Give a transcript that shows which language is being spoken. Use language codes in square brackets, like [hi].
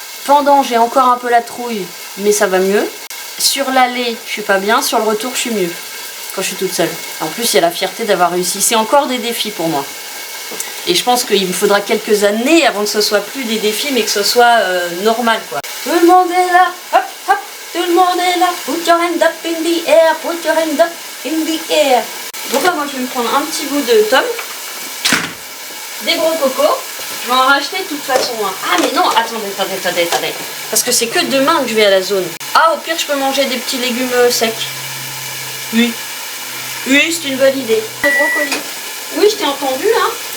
[fr] Pendant j'ai encore un peu la trouille, mais ça va mieux. Sur l'aller je suis pas bien, sur le retour je suis mieux. Quand je suis toute seule. En plus il y a la fierté d'avoir réussi. C'est encore des défis pour moi. Et je pense qu'il me faudra quelques années avant que ce soit plus des défis mais que ce soit normal quoi. Tout le monde est là, hop hop, Tout le monde est là. [en] Put your hand up in the air. Put your hand up in the air. [fr] Donc là, moi, je vais me prendre un petit bout de tome. Des gros cocos. Je vais en racheter de toute façon. Hein. Ah, mais non, attendez. Parce que c'est que demain que je vais à la zone. Ah, au pire, je peux manger des petits légumes secs. Oui. Oui, c'est une bonne idée. Des brocolis. Oui, je t'ai entendu, hein.